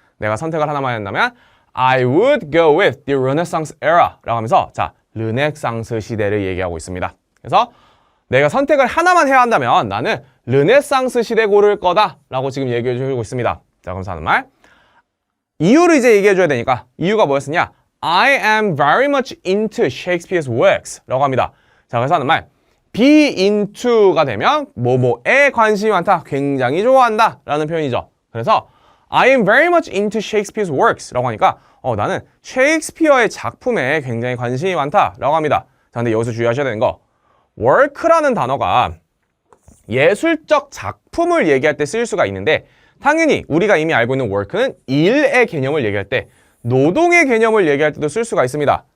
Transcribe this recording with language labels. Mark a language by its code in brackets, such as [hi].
[ko] 내가 선택을 하나만 해야 한다면 [en] I would go with the Renaissance era [ko] 라고 하면서 자, 르네상스 시대를 얘기하고 있습니다. 그래서 내가 선택을 하나만 해야 한다면 나는 르네상스 시대 고를 거다 라고 지금 얘기해 주고 있습니다. 자, 그럼 하는 말 이유를 이제 얘기해 줘야 되니까 이유가 뭐였느냐. [en] I am very much into Shakespeare's works [ko] 라고 합니다. 자, 그래서 하는 말 be into가 되면 뭐뭐에 관심이 많다, 굉장히 좋아한다 라는 표현이죠. 그래서 [en] I am very much into Shakespeare's works [ko] 라고 하니까 나는 셰익스피어의 작품에 굉장히 관심이 많다 라고 합니다. 자, 근데 여기서 주의하셔야 되는 거 work라는 단어가 예술적 작품을 얘기할 때 쓰일 수가 있는데 당연히 우리가 이미 알고 있는 work는 일의 개념을 얘기할 때 노동의 개념을 얘기할 때도 쓸 수가 있습니다.